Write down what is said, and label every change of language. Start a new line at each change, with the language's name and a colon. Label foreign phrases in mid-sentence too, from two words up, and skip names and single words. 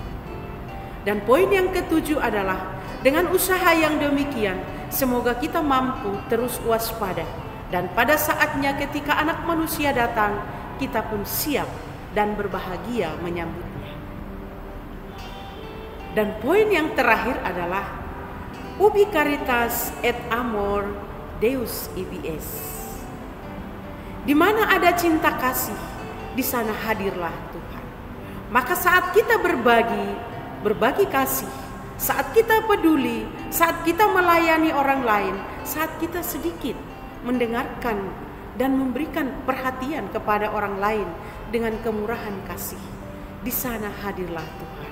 Indonesian: Dan poin yang ketujuh adalah dengan usaha yang demikian, semoga kita mampu terus waspada. Dan pada saatnya ketika Anak Manusia datang, kita pun siap dan berbahagia menyambutnya. Dan poin yang terakhir adalah
Latin: ubi caritas et amor Deus ibi es.
Indonesian: Di mana ada cinta kasih, di sana hadirlah Tuhan. Maka saat kita berbagi kasih, saat kita peduli, saat kita melayani orang lain, saat kita sedikit mendengarkan dan memberikan perhatian kepada orang lain dengan kemurahan kasih, di sana hadirlah Tuhan.